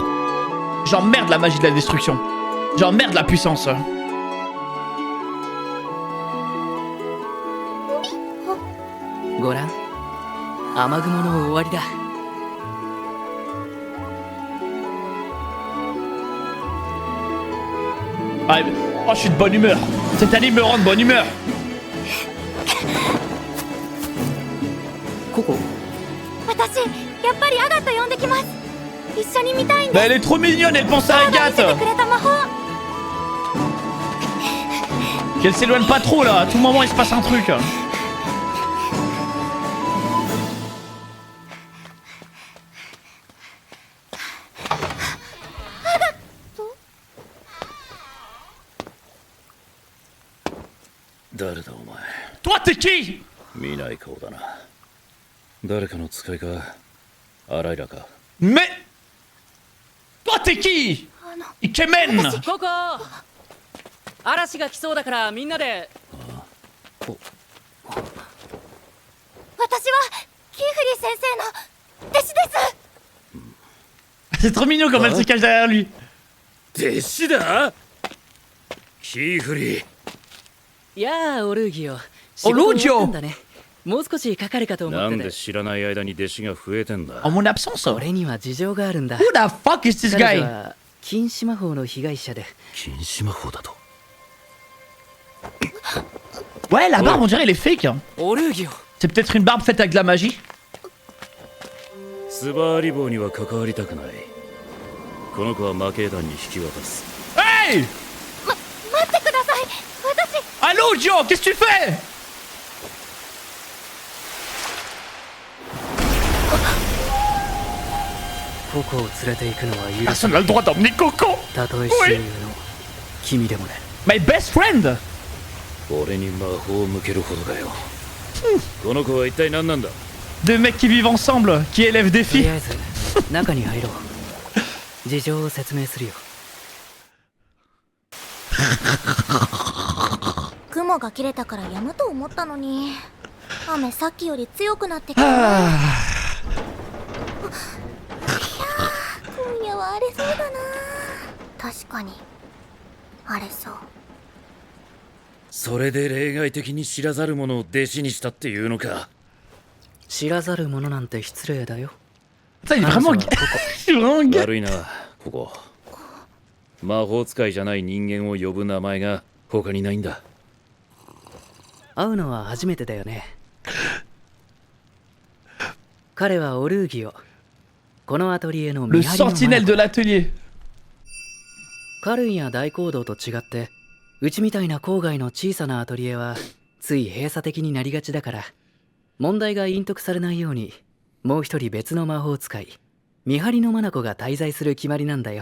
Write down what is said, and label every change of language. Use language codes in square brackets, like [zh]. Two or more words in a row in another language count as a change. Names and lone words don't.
[fr] J'emmerde la magie de la destruction. J'emmerde la puissance. [ja] ご覧雨雲の終わりだ [fr] Ah, oh, je suis de bonne humeur. Cette anime me rend de bonne humeur. [ja] ココ私、やっぱりアガット呼んできます。一緒に見たいん [fr] Mais [ja] で [fr] elle est trop mignonne, elle pense à [ja] す。見せ [fr] Agathe. [ja] てくれた魔法。 [fr] Qu'elle s'éloigne pas trop là, à tout moment il se passe un truc. Toi, t'es qui? [ja] 見ない顔だな。誰かの使いか、アライラか。 [fr] Mais... Toi, t'es qui? Ikemen. [ja] ココ嵐が来そうだからみんなで私はキーフリー先生の弟子です。 [fr] C'est trop mignon comme elle se cache derrière lui. [ja] 弟子だキーフリー。やあオルーギオオルーギオ仕事終わったんだねもう少しかかるかと思なんでってて。知らない間に弟子が増えてんだ。 [fr] En mon absence. [ja] 俺には事情があるんだ。 [en] Who the fuck is this [ja] 彼女 [en] guy? [ja] は禁止魔法の被害者で、禁止魔法だと。 [fr] Ouais, la barbe, on dirait elle est fake. Hein. [ja] オルーギオ。 [fr] C'est peut-être une barbe faite avec de la magie. [ja] スバーリボーには関わりたくない。この子は魔系団に引き渡す。 Hey! 待ってください。私 [fr] Allô, Joe, qu'est-ce que tu fais? [ja] ココを連れて行くのは許す。 [fr] Personne n'a le droit d'emmener Coco. [ja] たとえ親友の君でもね。 [en] My best friend. [ja] 俺に魔法を向けるほどだよ。この子は一体何なんだ。 [fr] Deux mecs qui vivent ensemble, qui élèvent des [ja] とり [fr] filles. [ja] あえず中に入ろう。事情を説明するよ。雲が切れたからやむと思ったのに、雨さっきより強くなってきた。 Ah. 今夜は荒れそうだな。確かに荒れそう。それで例外的に知らざる者を弟子にしたっていうのか。知らざる者なんて失礼だよ。 [fr] Ça, il est vraiment gay. Il est vraiment gay. [ja] 悪いな、ここ。魔法使いじゃない人間を呼ぶ名前が他にないんだ。会うのは初めてだよね。彼はオルーギオ。このアトリエの [fr] Le [ja] 見張りの [fr] sentinelle de l'atelier. [ja] カルンや大講堂と違って、うちみたいな郊外の小さなアトリエはつい閉鎖的になりがちだから、問題が隠匿されないようにもう一人別の魔法使い、見張りの眼が滞在する決まりなんだよ。